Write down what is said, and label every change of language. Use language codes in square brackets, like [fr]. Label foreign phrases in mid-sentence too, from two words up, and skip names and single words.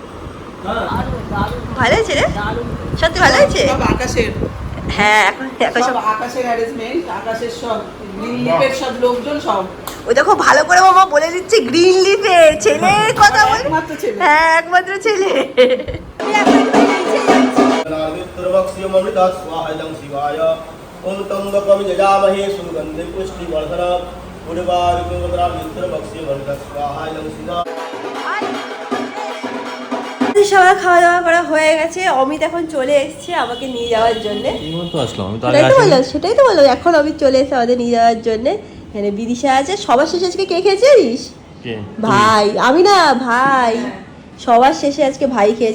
[bn] ভালো হয়েছে রে, সত্যি ভালো হয়েছে। সব আকাশের, হ্যাঁ এখন সব আকাশের অ্যারেঞ্জমেন্ট, আকাশের সব লিপের সব লোকজন সব। ওই দেখো ভালো করে মামা বলে দিচ্ছে গ্রিন লিপে ছেলের কথা বল। একমাত্র ছেলে। হ্যাঁ একমাত্র ছেলে। [sa] ओम त्र्यंबकम यजामहे सुगंधि पुष्टिवर्धनम उर्वारुकवक्स्यवर्धनम स्वाहा इदं सिदा। [bn] সবার খাওয়া দাওয়া করা হয়ে গেছে। অমিত এখন চলে এসেছে আমাকে নিয়ে যাওয়ার জন্য। সেটাই তো বললাম, এখন অমিত চলে এসেছে আমাদের নিয়ে যাওয়ার জন্য। এখানে বিদিশা আছে। সবার শেষে আজকে কে খেয়েছিস? ভাই। আমি না, ভাই সবার শেষে আজকে ভাই খেয়েছে।